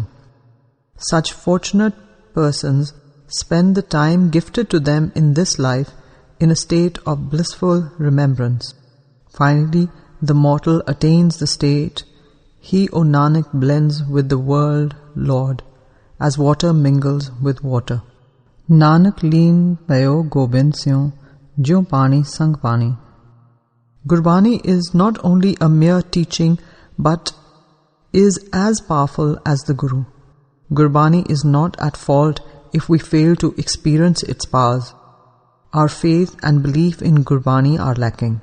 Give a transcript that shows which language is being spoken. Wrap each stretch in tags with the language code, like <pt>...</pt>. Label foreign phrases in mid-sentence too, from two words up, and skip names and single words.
<en>Such fortunate persons spend the time gifted to them in this life in a state of blissful remembrance. Finally, the mortal attains the state, he, O Nanak, blends with the world Lord, as water mingles with water.</en> <pa>ਨਾਨਕ ਲੀਨ ਪਯੋ ਗੋਬਿੰਦ ਸਿਉਂ, ਜੋ ਪਾਨੀ ਸੰਗ ਪਾਨੀ.</pa> <en>Gurbani is not only a mere teaching, but is as powerful as the Guru. Gurbani is not at fault if we fail to experience its powers. Our faith and belief in Gurbani are lacking.</en>